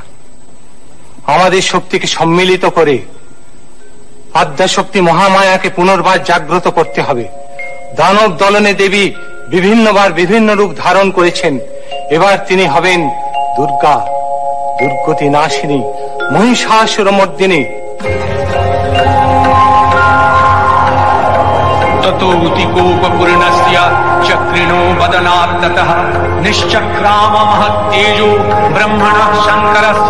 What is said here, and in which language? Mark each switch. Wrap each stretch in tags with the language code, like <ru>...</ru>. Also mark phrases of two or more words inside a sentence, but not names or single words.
<bn>আমাদের শক্তিকে সম্মিলিত করে আদ্যাশক্তি মহামায়াকে পুনর্বার জাগ্রত করতে হবে। দানব দলনে দেবী বিভিন্নবার বিভিন্ন রূপ ধারণ করেছেন। এবার তিনি হবেন দুর্গা, দুর্গতি নাশিনী, মহিষাসুরমর্দিনী।</bn> <sa>ततोति कोपपूर्णस्य चक्रिणो वदनात्ततः निश्चक्राम महत्तेजो ब्रह्मणः शङ्करस्य</sa>